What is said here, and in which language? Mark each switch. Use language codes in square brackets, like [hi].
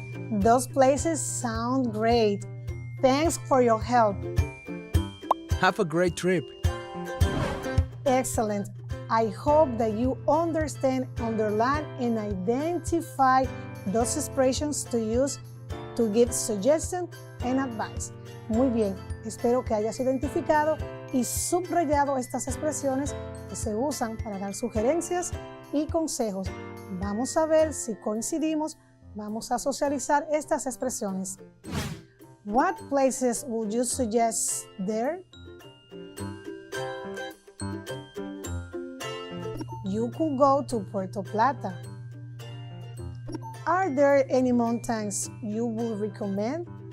[en] Those places sound great. Thanks for your help. Have a great trip. Excellent. I hope that you understand, underline, and identify those expressions to use to give suggestions and advice. [es] Muy bien, espero que hayas identificado y subrayado estas expresiones que se usan para dar sugerencias y consejos. Vamos a ver si coincidimos, vamos a socializar estas expresiones. [en] What places would you suggest there? You could go to Puerto Plata. Are there any mountains you would recommend?